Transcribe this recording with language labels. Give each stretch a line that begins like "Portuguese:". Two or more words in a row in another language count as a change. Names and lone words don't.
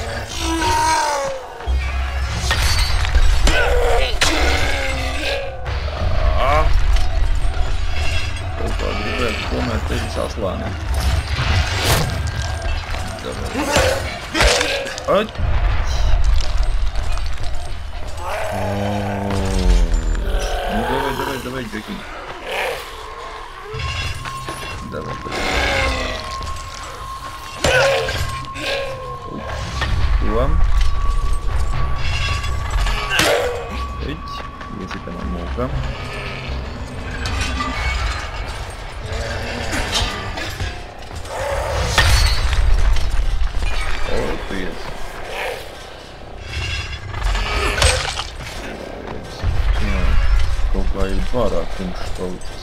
Latvian: Kaut kā gribētu tomēr tevi saslānīt. Ot! Nu,
Russian: давай, Джеки. Давай. Вам. Если там много.
Latvian: Kaut kā ir pārāk tumšs palicis.